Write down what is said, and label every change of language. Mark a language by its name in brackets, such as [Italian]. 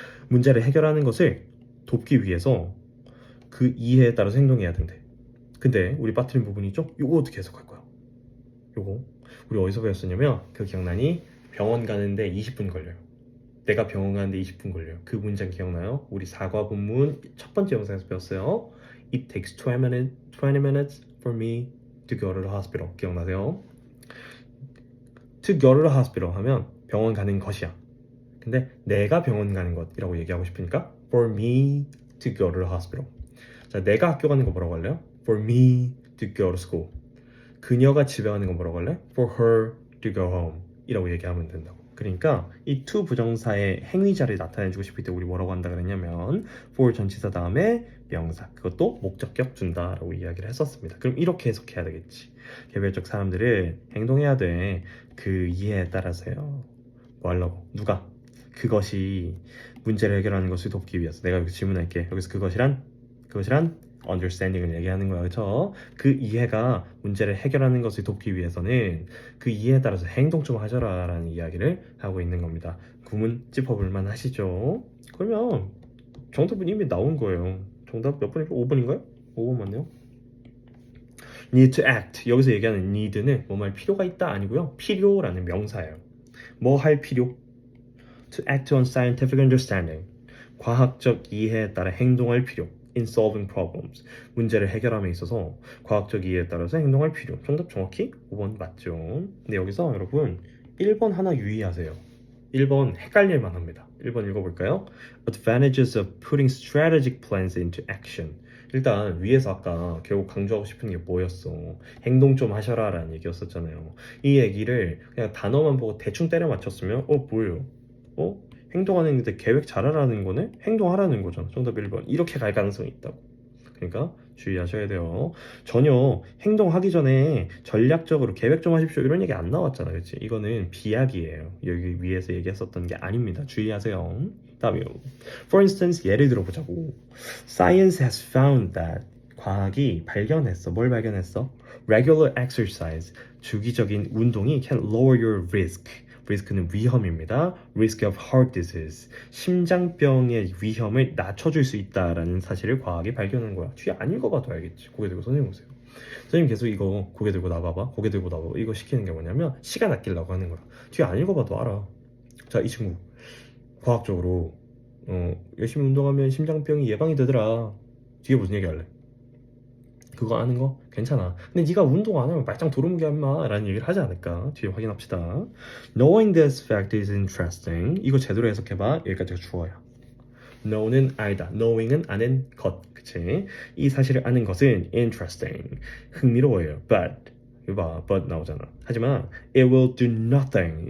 [Korean] 문제를 해결하는 것을 돕기 위해서 그 이해에 따라서 행동해야 된대. 근데 우리 빠뜨린 부분이 있죠? 요거 어떻게 해석할 거야? 요거 우리 어디서 배웠었냐면 그 기억나니? 병원 가는데 20분 걸려요. 내가 병원 가는데 20분 걸려요. 그 문장 기억나요? 우리 사과 본문 첫 번째 영상에서 배웠어요. [English] It takes 20 minutes for me to go to the hospital. [Korean] 기억나세요? [English] To go to the hospital [Korean] 하면 병원 가는 것이야. 근데 내가 병원 가는 것이라고 얘기하고 싶으니까 [English] for me to go to the hospital. [Korean] 자, 내가 학교 가는 거 뭐라고 할래요? [English] For me to go to school. [Korean] 그녀가 집에 가는 거 뭐라고 할래? [English] For her to go home [Korean] 이라고 얘기하면 된다고. 그러니까 이 to 부정사의 행위자를 나타내주고 싶을 때 우리 뭐라고 한다 그랬냐면 for 전치사 다음에 명사, 그것도 목적격 준다라고 이야기를 했었습니다. 그럼 이렇게 해석해야 되겠지. 개별적 사람들은 행동해야 돼. 그 이해에 따라서요. 뭐 하려고? 누가? 그것이 문제를 해결하는 것을 돕기 위해서. 내가 여기서 질문할게. 여기서 그것이란 understanding을 얘기하는 거야. 그렇죠? 그 이해가 문제를 해결하는 것을 돕기 위해서는 그 이해에 따라서 행동 좀 하셔라 라는 이야기를 하고 있는 겁니다. 구문 짚어볼 만 하시죠? 그러면 정답은 이미 나온 거예요. 정답 몇 번일까? 5번인가요? 5번 맞네요. [English] need to act. [Korean] 여기서 얘기하는 need는 뭐 말 필요가 있다 아니고요. 필요라는 명사예요. 뭐 할 필요? [English] To act on scientific understanding. [Korean] 과학적 이해에 따라 행동할 필요. [English] In solving problems. [Korean] 문제를 해결함에 있어서 과학적 이해에 따라서 행동할 필요. 정답 정확히 5번 맞죠? 근데 여기서 여러분 1번 하나 유의하세요. 1번 헷갈릴 만합니다. 1번 읽어볼까요? [English] Advantages of putting strategic plans into action. [Korean] 일단 위에서 아까 결국 강조하고 싶은 게 뭐였어? 행동 좀 하셔라 라는 얘기였었잖아요. 이 얘기를 그냥 단어만 보고 대충 때려 맞췄으면 뭐예요? 행동하는데 계획 잘하라는 거네? 행동하라는 거잖아. 정답 1번. 이렇게 갈 가능성이 있다고. 그러니까 주의하셔야 돼요. 전혀 행동하기 전에 전략적으로 계획 좀 하십시오 이런 얘기 안 나왔잖아. 그치? 이거는 비약이에요. 여기 위에서 얘기했었던 게 아닙니다. 주의하세요. 다음이요. [English] For instance, [Korean] 예를 들어보자고. [English] Science has found that. [Korean] 과학이 발견했어. 뭘 발견했어? [English] Regular exercise. [Korean] 주기적인 운동이 [English] can lower your risk. [Korean] 리스크는 위험입니다. [English] Risk of heart disease. [Korean] 심장병의 위험을 낮춰줄 수 있다라는 사실을 과학이 발견한 거야. 뒤에 안 읽어봐도 알겠지. 고개 들고 선생님 보세요. 선생님 계속 이거 고개 들고 나봐봐. 고개 들고 나봐봐. 이거 시키는 게 뭐냐면 시간 아끼려고 하는 거야. 뒤에 안 읽어봐도 알아. 자, 이 친구 과학적으로 열심히 운동하면 심장병이 예방이 되더라. 뒤에 무슨 얘기 할래? 그거 아는 거? 괜찮아. 근데 네가 운동 안 하면 말짱 도루묵이 엄마 라는 얘기를 하지 않을까? 뒤에 확인합시다. [English] Knowing this fact is interesting. [Korean] 이거 제대로 해석해봐. 여기까지가 주어야. know는 알다. knowing은 아는 것. 그치? 이 사실을 아는 것은 interesting. 흥미로워요. But 이거 봐. but 나오잖아. 하지만 [English] it will do nothing.